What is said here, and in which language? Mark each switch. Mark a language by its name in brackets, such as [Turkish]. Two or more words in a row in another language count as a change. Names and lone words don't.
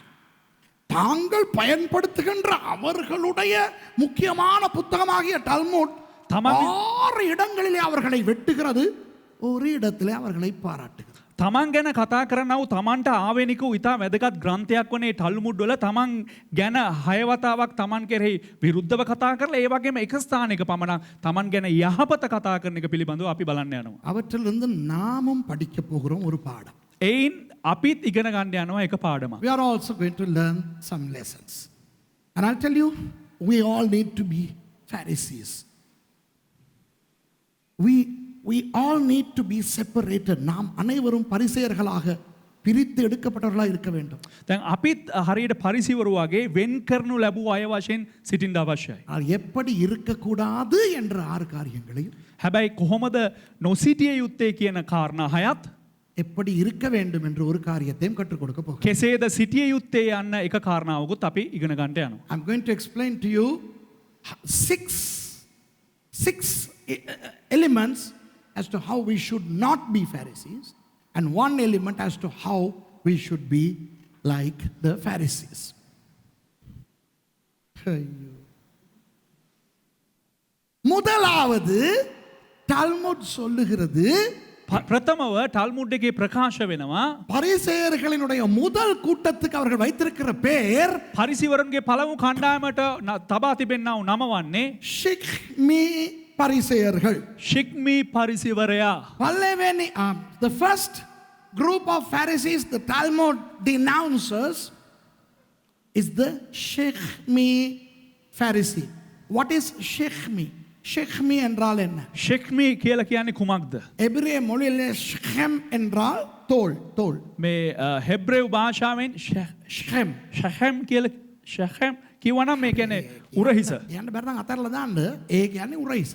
[Tamil] தாங்கள் பயன்படுத்துகின்ற அவர்களுடைய முக்கியமான புத்தகமாகிய டால்முட் 6 இடங்களிலே அவர்களை வெட்டுகிறது, ஒரு இடத்திலே அவர்களை பாராட்டுகிறது. [Sinhala] තමන් ගැන කතා කරනව තමන්ට ආවේනික වූ ඉතා වැදගත් ග්‍රන්ථයක් වනේ ටල්මුඩ් වල තමන් ගැන 6 වතාවක් තමන් කෙරෙහි විරුද්ධව කතා කරලා ඒ වගේම එක ස්ථානයක පමණක් තමන් ගැන යහපත කතා කරන එක පිළිබඳව අපි බලන්න යනවා. [Tamil] அவற்றிலிருந்து நாமும் படிக்க போகிறோம் ஒரு பாடம். [Sinhala] එයින් අපිත් ඉගෙන ගන්න යනවා එක පාඩමක්. [English] We are also going to learn some lessons. And I'll tell you, we all need to be Pharisees. We all need to be separated. [Tamil] நாம் அனைவரும் பரிசேயர்களாக பிரித்து எடுக்கப்பட்டவர்களாக இருக்க வேண்டும். [Sinhala] දැන් අපිත් හරියට පරිසිවරු වගේ වෙන් කරනු ලැබුව අය වශයෙන් සිටින්න අවශ්‍යයි. [Tamil] எப்படி இருக்கக்கூடாது என்ற 6 காரியங்களையும், [Sinhala] හැබැයි කොහොමද නොසිටිය යුත්තේ කියන කාරණා 6ත්, [Tamil] எப்படி இருக்க வேண்டும் என்ற ஒரு காரியத்தையும் கற்றுக் கொடுக்க போகிறேன். [Sinhala] කෙසේද සිටිය යුත්තේ යන්න එක කාරණාවකුත් අපි ඉගෙන ගන්නට යනවා. [English] I'm going to explain to you 6 elements as to how we should not be Pharisees, and 1 element as to how we should be like the Pharisees. [Tamil] முதலாவது டால்முட் சொல்லுகிறது, [Sinhala] ප්‍රථමව ටල්මුඩ් එකේ ප්‍රකාශ වෙනවා [Tamil] பரிசேயர்களினுடைய முதல் கூட்டத்துக்கு அவர்கள் வைத்திருக்கிற பெயர் [Sinhala] පරිසිවරුන්ගේ පළමු කණ්ඩායමට තබා තිබෙන්නා වූ නම වන්නේ [Tamil] ஷிக்மி பரிசேயர்கள். [Sinhala] ශික්මී පරිසිවරයා. [English] The first group of Pharisees the Talmud denounces is the Shechmi Pharisee. What is Shechmi? [Tamil] Shechmi என்றால் என்ன? [Sinhala] ශික්මී කියලා කියන්නේ කුමක්ද? [Tamil] எபிரேய மொழியிலே ஷெம் என்றால் தோல், தோல். [Sinhala] මේ හෙබ්‍රේව් භාෂාවෙන් [Tamil] ஷெம். [Sinhala] ශැහැම් කියලා ශැහැම් කියවනම් මේ කියන්නේ උරහිස. යන්න බැරි නම් අතහැරලා දාන්න. ඒ කියන්නේ උරහිස.